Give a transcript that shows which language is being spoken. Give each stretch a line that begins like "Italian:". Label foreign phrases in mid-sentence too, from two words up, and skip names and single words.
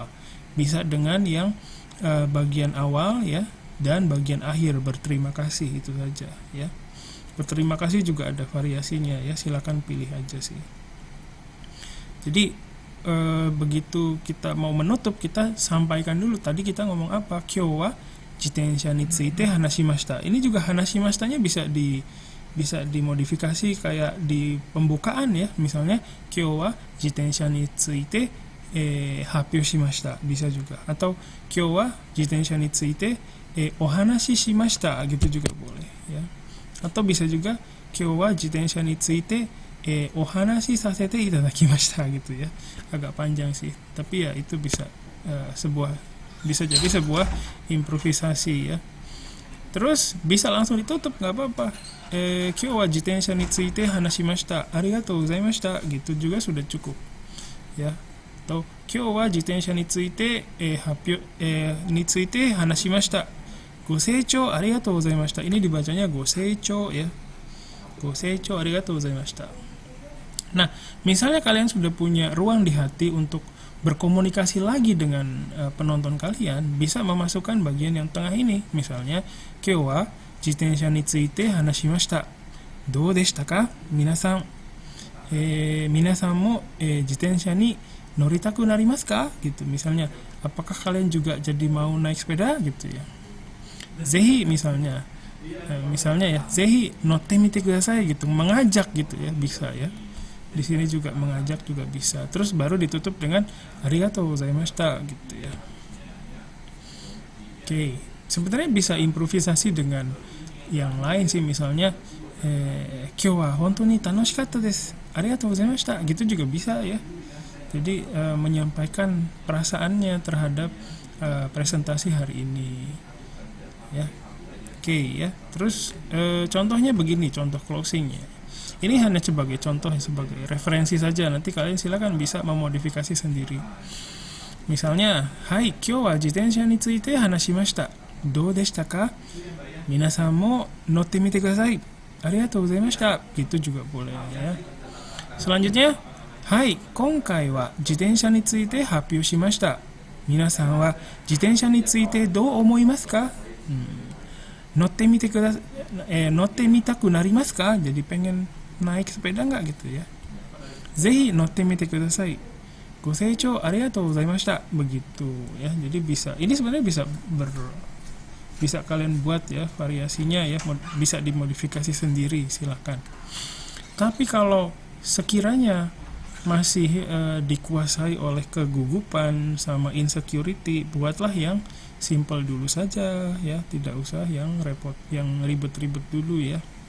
Indonesian: Bisa dengan yang bagian awal ya, dan bagian akhir berterima kasih, itu saja ya. Berterima kasih juga ada variasinya ya, silakan pilih aja sih. Jadi begitu kita mau menutup, kita sampaikan dulu tadi kita ngomong apa.
Japanese: 今日は自転車について話しました.
Indonesian: Ini juga hanashimashita-nya bisa dimodifikasi kayak di pembukaan ya.
Japanese: Misalnya 今日は自転車について発表しました,
Indonesian: bisa juga.
Japanese: Atau 今日は自転車についてお話ししました,
Indonesian: gitu juga boleh ya. Atau bisa juga
Japanese: 今日は自転車についてお話しさせていただきました
Indonesian: gitu ya. Agak panjang sih, tapi ya itu bisa jadi sebuah improvisasi ya. Terus bisa langsung ditutup, nggak apa-apa.
Japanese: 今日は自転車について話しました、ありがとうございました,
Indonesian: gitu juga sudah cukup ya.
Japanese: Atau 今日は自転車についてについて話しました、ご清聴ありがとうございました.
Indonesian: Ini dibacanya goseichou ya.
Japanese: ご清聴ありがとうございました.
Indonesian: Nah, misalnya kalian sudah punya ruang di hati untuk berkomunikasi lagi dengan penonton kalian, bisa memasukkan bagian yang tengah ini. Misalnya,
Japanese: 今日は自転車について話しました. どうでしたか? みなさんも自転車に乗りたくなりますか?
Indonesian: Gitu. Misalnya, apakah kalian juga jadi mau naik sepeda gitu ya? Zehi misalnya ya,
Japanese: ぜひ乗ってみてください
Indonesian: gitu, mengajak gitu ya, bisa ya. Di sini juga mengajak juga bisa. Terus baru ditutup dengan
Japanese: ありがとうございました
Indonesian: gitu ya. Oke, sebenarnya bisa improvisasi dengan yang lain sih, misalnya
Japanese: 今日は本当に楽しかったです、ありがとうございました,
Indonesian: gitu juga bisa ya. Jadi menyampaikan perasaannya terhadap presentasi hari ini ya. Oke ya. Terus contohnya begini, contoh closingnya. Ini hanya sebagai contoh, sebagai referensi saja. Nanti kalian silakan bisa memodifikasi sendiri. Misalnya, hai,
Japanese: 今日は自転車について話しました. どうでしたか?みなさんも乗ってみてください. ありがとうございました.
Indonesian: Gitu juga boleh ya. Selanjutnya, hai,
Japanese: 今回は自転車について発表しました. みなさんは自転車についてどう思いますか? 乗ってみたくなりますか?
Indonesian: Jadi pengen naik sepeda nggak gitu ya.
Japanese: ぜひ乗ってみてください。ご清聴ありがとうございました.
Indonesian: Begitu ya. Jadi bisa, ini sebenarnya bisa kalian buat ya variasinya ya, bisa dimodifikasi sendiri, silakan. Tapi kalau sekiranya masih dikuasai oleh kegugupan sama insecurity, buatlah yang simple dulu saja ya, tidak usah yang repot, yang ribet-ribet dulu ya.